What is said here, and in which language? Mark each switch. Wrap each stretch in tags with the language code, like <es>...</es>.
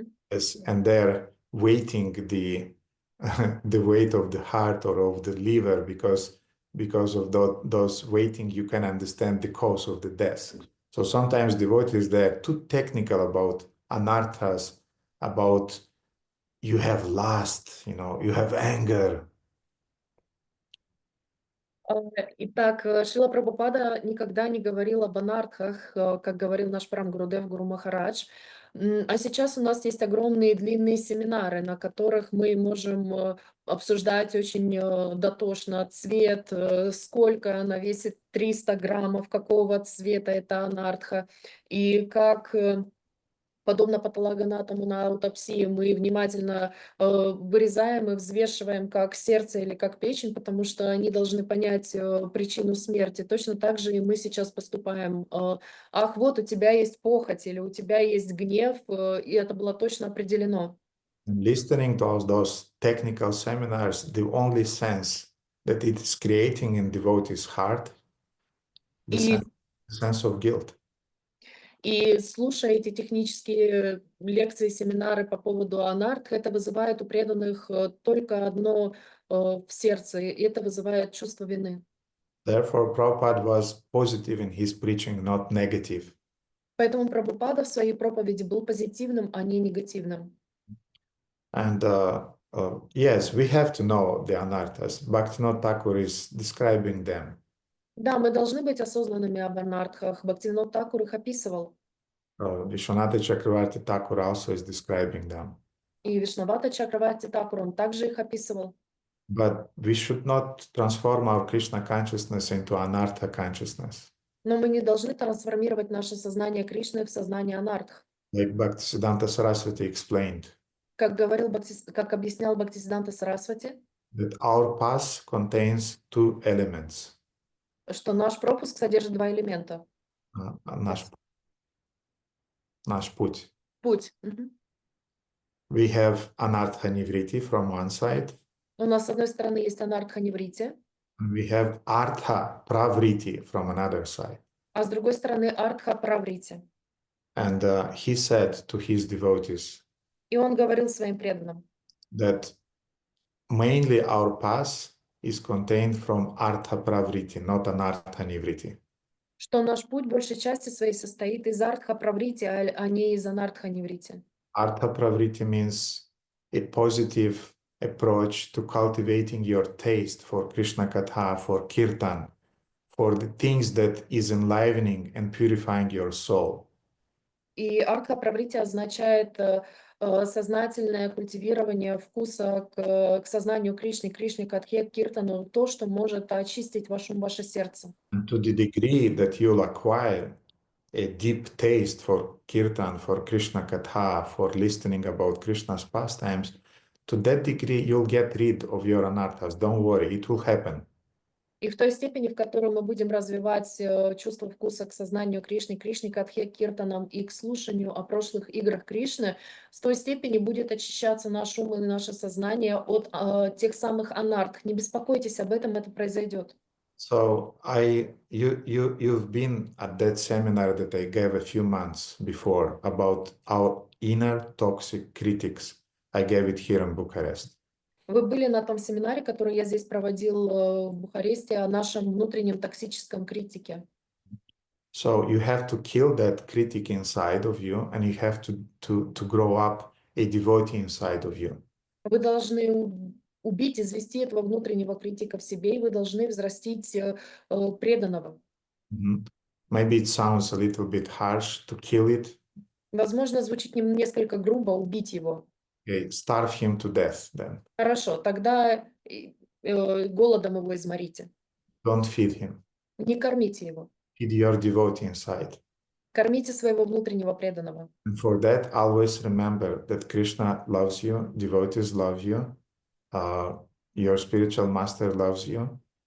<en>Yes, and they're weighting the weight of the heart or of the liver because of those weighting, you can understand the cause of the death. So sometimes devotees, they're too technical about anarthas, about you have lust, you have anger.</en> <ru>Итак, Шрила Прабхупада никогда не говорил об анартхах, как говорил наш Парам Гурудев, Гуру Махарадж. А сейчас у нас есть огромные длинные семинары, на которых мы можем обсуждать очень дотошно цвет, сколько она весит, 300 граммов, какого цвета это анартха, и как... Подобно патологоанатому на аутопсии, мы внимательно вырезаем и взвешиваем как сердце или как печень, потому что они должны понять причину смерти. Точно так же и мы сейчас поступаем. Ах, вот у тебя есть похоть или у тебя есть гнев, и это было точно определено.</ru> <en>Listening to those technical seminars, the only sense that it is creating in devotee's heart, the sense of guilt.</en> <ru>И слушая эти технические лекции, семинары по поводу анартх, это вызывает у преданных только одно в сердце, и это вызывает чувство вины.</ru> <en>Therefore, Prabhupada was positive in his preaching, not negative.</en> <ru>Поэтому Прабхупада в своей проповеди был позитивным, а не негативным.</ru> <en>And Yes, we have to know the anarthas. Bhaktivinoda Thakur is describing them.</en> <ru>Да, мы должны быть осознанными об анартхах. Бхактивинод Thakур их описывал.</ru> <en>Vishwanath Chakravarti Thakur also is describing them.</en> <ru>И Вишнавата Чакраварти Thakур, он также их описывал.</ru> <en>But we should not transform our Krishna consciousness into anartha consciousness.</en> <ru>Но мы не должны трансформировать наше сознание Кришны в сознание анартх.</ru> <en>Like Bhaktisiddhanta Saraswati explained,</en> <ru>Как объяснял Бхактисиданта Сарасвати,</ru> <en>that our path contains two elements.</en> <ru>что наш пропуск содержит два элемента. Наш путь. Путь. Мгм.</ru> <en>We have anartha nivriti from one side,</en> <ru>У нас, с одной стороны, есть анартха неврити,</ru> <en>and we have artha pravriti from another side.</en> <ru>а с другой стороны артха праврити.</ru> <en>And he said to his devotees</en> <ru>И он говорил своим преданным,</ru> <en>that mainly our path is contained from artha pravriti, not anartha nivriti.</en> <ru>что наш путь большей части своей состоит из артха праврити, а не из анартха неврити.</ru> <en>Artha pravriti means a positive approach to cultivating your taste for Krishna Katha, for Kirtan, for the things that is enlivening and purifying your soul.</en> <ru>И артха праврити означает сознательное культивирование вкуса к сознанию Кришны, Кришне Катхе, к Киртану, то, что может очистить ваше сердце.</ru> <en>And to the degree that you'll acquire a deep taste for Kirtan, for Krishna Katha, for listening about Krishna's pastimes, to that degree you'll get rid of your anarthas. Don't worry, it will happen.</en> <ru>И в той степени, в которой мы будем развивать чувство вкуса к сознанию Кришны, Кришне Катхе, Киртанам и к слушанию о прошлых играх Кришны, с той степени будет очищаться наш ум и наше сознание от тех самых анартх. Не беспокойтесь об этом, это произойдет.</ru> <en>So you've been at that seminar that I gave a few months before about our inner toxic critics. I gave it here in Bucharest.</en> <ru>Вы были на том семинаре, который я здесь проводил в Бухаресте, о нашем внутреннем токсическом критике.</ru> <en>So you have to kill that critic inside of you, and you have to grow up a devotee inside of you.</en> <ru>Вы должны убить, извести этого внутреннего критика в себе, и вы должны взрастить преданного.</ru> <en>Maybe it sounds a little bit harsh to kill it.</en> <ru>Возможно, звучит несколько грубо убить его.</ru> <en>Okay, starve him to death then.</en> <ru>Хорошо, тогда голодом его изморите.</ru> <en>Don't feed him.</en> <ru>Не кормите его.</ru> <en>Feed your devotee inside.</en> <ru>Кормите своего внутреннего преданного.</ru> <en>And for that, always remember that Krishna loves you, devotees love you, your spiritual master loves you.</en>